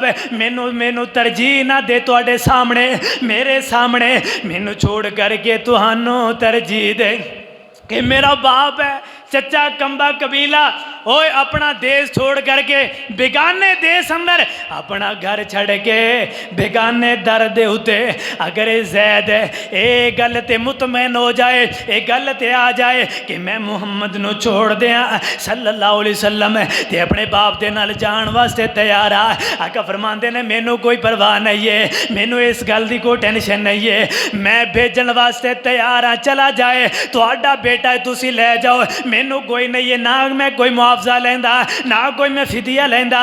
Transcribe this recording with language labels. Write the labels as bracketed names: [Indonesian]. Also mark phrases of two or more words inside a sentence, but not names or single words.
[Punjabi] مینوں مینوں ترجیح نہ دے تہاڈے سامنے، میرے سامنے مینوں چھوڑ کر کے تہانوں ترجیح دے کہ میرا باپ ہے، چاچا کنبہ قبیلہ اوئے اپنا دیس چھوڑ کر کے بیگانے دیس اندر اپنا گھر چھڈ کے بیگانے در دے اُتے اگر زید ایہہ گل تے مطمئن ہو جائے، ایہہ گل تے آ جائے کہ میں محمد نوں چھوڑ دتا [Arabic] صلى الله عليه وسلم [Punjabi] تے اپنے باپ دے نال جان واسطے تیار آں. آقا فرماندے نے مینوں کوئی پرواہ نہیں ہے، مینوں اس گل دی کوئی ٹینشن نہیں ہے، میں بھیجن واسطے تیار ہاں، چلا جائے تہاڈا بیٹا تسی لے جاؤ، مینوں کوئی نہیں ہے، نہ میں کوئی معاوضہ لیندا نہ کوئی میں فدیہ لیندا.